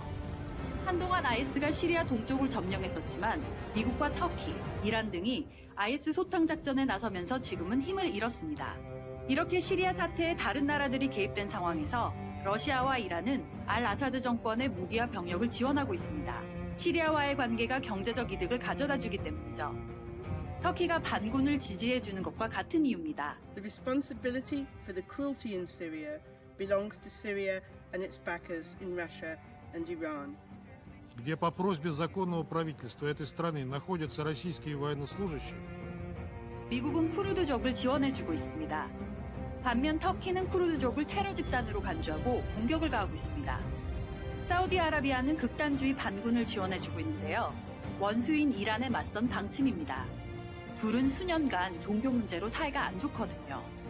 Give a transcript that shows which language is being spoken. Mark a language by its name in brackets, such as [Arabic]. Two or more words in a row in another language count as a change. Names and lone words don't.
[Korean] 한동안 IS가 시리아 동쪽을 점령했었지만 미국과 터키, 이란 등이 IS 소탕 작전에 나서면서 지금은 힘을 잃었습니다. 이렇게 시리아 사태에 다른 나라들이 개입된 상황에서 러시아와 이란은 알 아사드 정권의 무기와 병력을 지원하고 있습니다. 시리아와의 관계가 경제적 이득을 가져다주기 때문이죠. 터키가 반군을 지지해주는 것과 같은 이유입니다. [English] The responsibility for the cruelty in Syria belongs to Syria and its backers in Russia and Iran. [Russian] Где по просьбе законного правительства этой страны находятся российские военнослужащие. [Korean] 미국은 쿠르드족을 지원해주고 있습니다. 반면 터키는 쿠르드족을 테러 집단으로 간주하고 공격을 가하고 있습니다. 사우디아라비아는 극단주의 반군을 지원해주고 있는데요. 원수인 이란에 맞선 방침입니다. 둘은 수년간 종교 문제로 사이가 안 좋거든요.